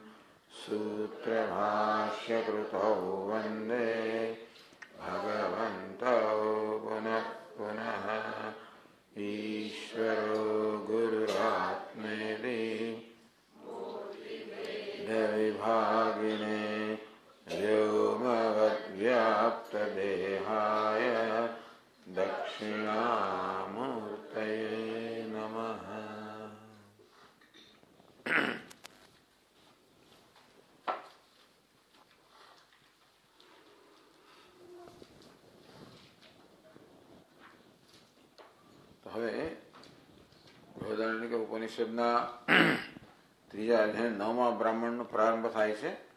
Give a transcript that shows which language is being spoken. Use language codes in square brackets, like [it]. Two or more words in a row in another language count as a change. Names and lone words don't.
[sa] सूत्रभाष्यकृतौ वन्दे भगवन्तौ पुनः पुनः ईश्वरो गुरुरात्मेति द्विभागिने व्योमवद्व्याप्तदेहाय दक्षिणामूर्तये नमः। [gu] હવે બૃહદારણ્યક ઉપનિષદના ત્રીજા અધ્યાય 9મા બ્રાહ્મણનો પ્રારંભ થાય છે.